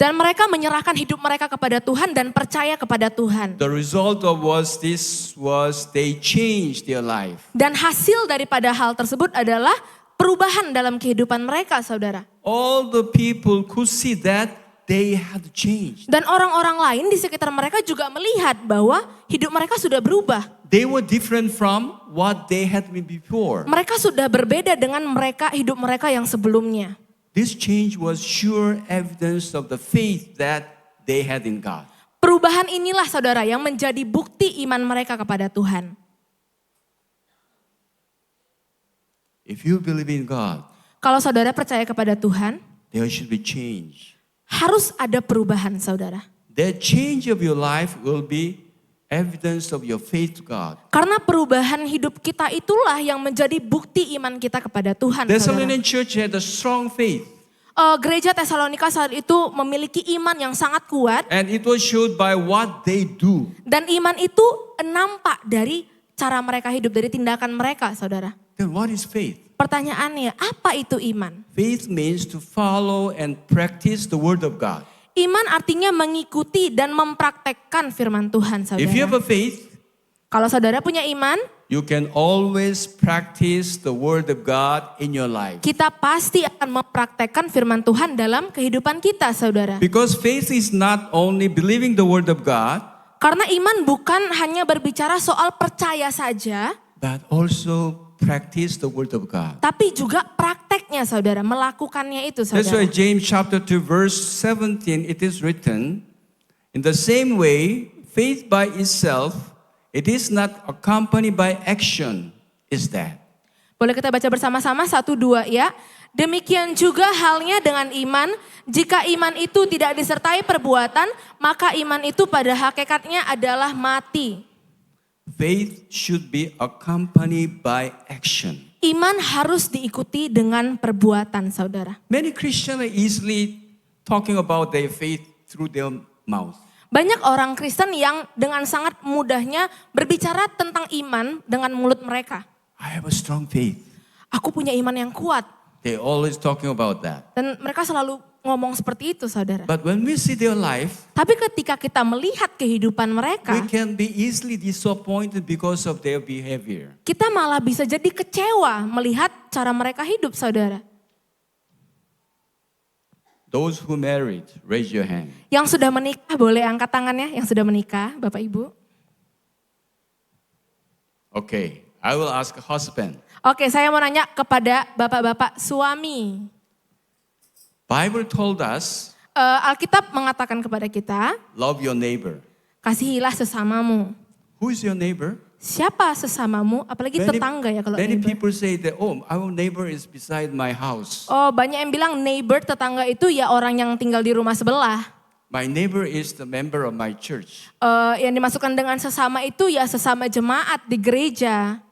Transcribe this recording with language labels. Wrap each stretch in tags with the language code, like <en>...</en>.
<id>Dan mereka menyerahkan hidup mereka kepada Tuhan dan percaya kepada Tuhan.</id> <en>The result of was they changed their life.</en> <id>Dan hasil daripada hal tersebut adalah perubahan dalam kehidupan mereka saudara.</id> <en>All the people could see that they had changed.</en> <id>Dan orang-orang lain di sekitar mereka juga melihat bahwa hidup mereka sudah berubah.</id> <en>They were different from what they had been before.</en> <id>Mereka sudah berbeda dengan hidup mereka yang sebelumnya.</id> <en>This change was sure evidence of the faith that they had in God.</en> <id>Perubahan inilah saudara yang menjadi bukti iman mereka kepada Tuhan.</id> <en>If you believe in God,</en> <id>Kalau saudara percaya kepada Tuhan,</id> <en>there should be change.</en> <id>harus ada perubahan saudara.</id> <en>That change of your life will be evidence of your faith to God.</en> <id>Karena perubahan hidup kita itulah yang menjadi bukti iman kita kepada Tuhan saudara.</id> <en>Thessalonian church had a strong faith.</en> <id>Gereja Tesalonika saat itu memiliki iman yang sangat kuat.</id> <en>And it was showed by what they do.</en> <id>Dan iman itu nampak dari cara mereka hidup, dari tindakan mereka saudara.</id> <en>Then what is faith?</en> <id>Pertanyaannya, apa itu iman?</id> <en>Faith means to follow and practice the word of God.</en> <id>Iman artinya mengikuti dan mempraktekkan firman Tuhan saudara.</id> <en>If you have a faith,</en> <id>Kalau saudara punya iman,</id> <en>you can always practice the word of God in your life.</en> <id>kita pasti akan mempraktekkan firman Tuhan dalam kehidupan kita saudara.</id> <en>Because faith is not only believing the word of God,</en> <id>Karena iman bukan hanya berbicara soal percaya saja,</id> <en>but also practice the word of God.</en> <id>tapi juga prakteknya saudara, melakukannya itu</id> <en>That's why</en> <id>saudara.</id> <en>James chapter 2 verse 17 it is written, in the same way, faith by itself, it is not accompanied by action, is that.</en> <id>Boleh kita baca bersama-sama 1-2 ya. Demikian juga halnya dengan iman, jika iman itu tidak disertai perbuatan, maka iman itu pada hakikatnya adalah mati.</id> <en>Faith should be accompanied by action.</en> <id>Iman harus diikuti dengan perbuatan saudara.</id> <en>Many Christians are easily talking about their faith through their mouth.</en> <id>Banyak orang Kristen yang dengan sangat mudahnya berbicara tentang iman dengan mulut mereka.</id> <en>I have a strong faith.</en> <id>Aku punya iman yang kuat.</id> <en>They're always talking about that.</en> <id>Dan mereka selalu ngomong seperti itu saudara.</id> <en>But when we see their life,</en> <id>Tapi ketika kita melihat kehidupan</id> <en>we</en> <id>mereka,</id> <en>can be easily disappointed because of their behavior.</en> <id>kita malah bisa jadi kecewa melihat cara mereka hidup saudara.</id> <en>Those who married, raise your hand.</en> <id>Yang sudah menikah boleh angkat tangannya, yang sudah menikah Bapak Ibu.</id> <en>Okay, I will ask a husband.</en> <id>Oke, saya mau nanya kepada bapak-bapak suami.</id> <en>Bible told us,</en> <id>Alkitab mengatakan kepada kita,</id> <en>love your neighbor.</en> <id>kasihilah sesamamu.</id> <en>Who is your neighbor?</en> <id>Siapa sesamamu? Apalagi tetangga ya kalau</id> <en>many neighbor. people say that, oh, our neighbor is beside my house.</en> <id>Oh, banyak yang bilang neighbor tetangga itu ya orang yang tinggal di rumah sebelah.</id> <en>My neighbor is the member of my church.</en> <id>Yang dimasukkan dengan sesama itu ya sesama jemaat di gereja.</id>